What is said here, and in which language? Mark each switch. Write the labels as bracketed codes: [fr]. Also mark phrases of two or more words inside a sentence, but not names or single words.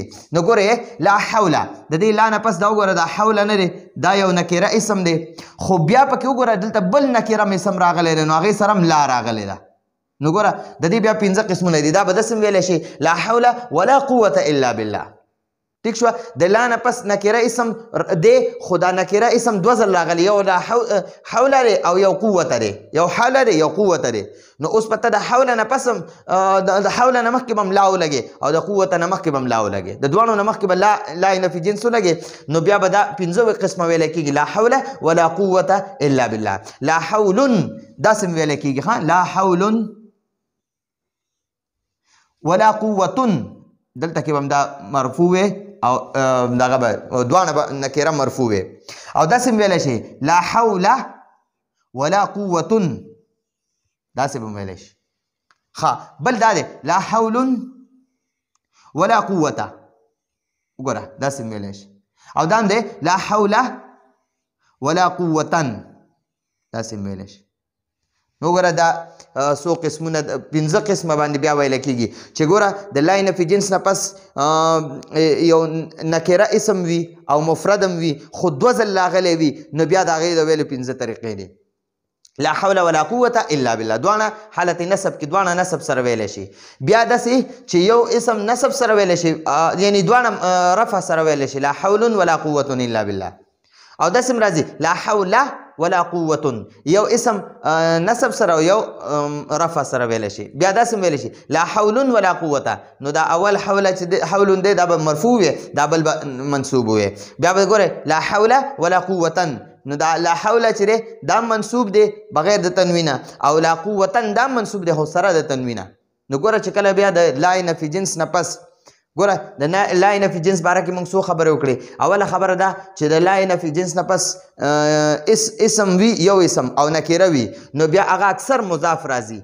[ps] نو ګوره [ar] لا حول [ps] د دې لا نه پس دا وګوره دا حول نه دی، دا یو نکره اسم دی، خو بیا پکې وګوره دلته بل نکره اسم راغلی دی نو هغې سره هم لا راغلی ده. نو ګوره د دې بیا 15 قسمونه دي. دا به داسې ویلی شي [ar] لا حول ولا قوة الا بالله. [ps] ټیک شوه. د لا نه پس نکره اسم دی، خو دا نکره اسم دوه ځل راغلی، یو دا حول دی او یو قوت دی، یو حول دی یو قوت دی. نو اوس پته د حول نه پس د حول نه مخکې به هم لا ولګې او د قوت نه مخکې به هم لا ولګې، د دواړو نه مخکې به لا نفي جنس ولګې، نو بیا به دا 15 قسمه ویلی کېږي [ar] لا حول ولا قوة الا بالله. لا حول [ps] داسې ویلی کېږي ښه، [ar] لا حول ولا قوة، [ps] دلته کې به هم دا مرفوع وي او دغه به دواړه به نکره مرفوع وي او داسې ویلی شي [ar] لا حول ولا قوة، [ps] داسې به ویلی شي. ښه بل دا دی [ar] لا حول ولا قوة، [ps] وګوره داسې ویلی شي. او دا هم دی [ar] لا حول ولا قوة، [ps] داسې ویلی شي. نو ګوره دا څو قسمونه 15 قسمه باندې بیا ویل کېږي چې ګوره د لا نفي جنس نه پس یو نکره اسم وي او مفرد هم وي خو دوه ځل راغلی وي نو بیا د هغې د ویلو 15 طریقې دي. [ar] لا حول ولا قوة الا بالله [ps] دواړه حالت نسب کې دواړه نسب سره ویلی شي. بیا داسې چې یو اسم نسب سره ویلی شي، یعنی دواړه رفع سره ویلی شي [ar] لا حول ولا قوة الا بالله. [ps] او داسې هم راځي [ar] لا حول ولا قوة، [ps] یو اسم نسب سره او یو رفع سره ویلی شي. بیا داسې ویلی شي [ar] لا حول ولا قوة، [ps] نو دا اول حول دی دا به مرفوع وي، دا بل به منصوب وي. بیا به ګورئ [ar] لا حول ولا قوة، [ps] نو دا [ar] لا حول [ps] چې دی دا منصوب دی بغیر د تنوینه، او [ar] لا قوة [ps] دا منصوب دی خو سره د تنوینه. نو ګوره چې کله بیا د لا نفي جنس نه پس ګوره د لا نفي جنس باره کې موږ څو خبرې وکړې. اوله خبره ده چې د لا نفي جنس نه پس اسم وي، یو اسم او نکره وي، نو بیا هغه اکثر مضاف راځي.